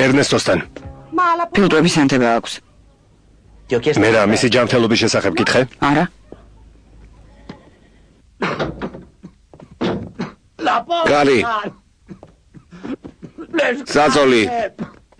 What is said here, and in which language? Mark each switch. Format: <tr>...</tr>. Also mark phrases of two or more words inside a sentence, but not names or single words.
<ka>ერნესტოსთან. ფილტვების ანთება აქვს.</ka> <it>Ti ho chiesto.</it> <ka>მე რა, მისი ჯანმრთელობის შესახებ გითხე? არა. კარი. საწოლი.</ka>